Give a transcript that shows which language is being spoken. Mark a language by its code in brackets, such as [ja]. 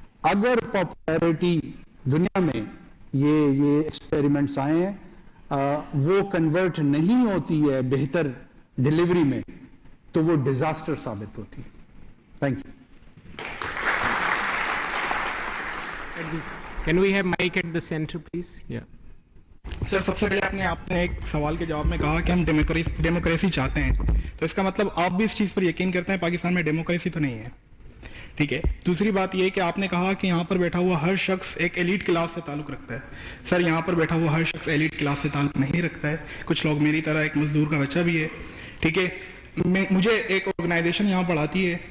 [ur] اگر پاپولیرٹی دنیا میں یہ ایکسپیریمنٹس آئے ہیں وہ کنورٹ نہیں ہوتی ہے بہتر ڈیلیوری میں تو وہ ڈیزاسٹر ثابت ہوتی ہے. Thank you. [en] Can we have mic at the center, please? Yeah. [ur] سر سب سے پہلے آپ نے ایک سوال کے جواب میں کہا کہ ہم ڈیموکریسی چاہتے ہیں, تو اس کا مطلب آپ بھی اس چیز پر یقین کرتے ہیں پاکستان میں ڈیموکریسی تو نہیں ہے, ٹھیک ہے. دوسری بات یہ کہ آپ نے کہا کہ یہاں پر بیٹھا ہوا ہر شخص ایک ایلیٹ کلاس سے تعلق رکھتا ہے. سر یہاں پر بیٹھا ہوا ہر شخص ایلیٹ کلاس سے تعلق نہیں رکھتا ہے. کچھ لوگ میری طرح ایک مزدور کا بچہ بھی ہے, ٹھیک ہے. مجھے ایک آرگنائزیشن یہاں پڑھاتی ہے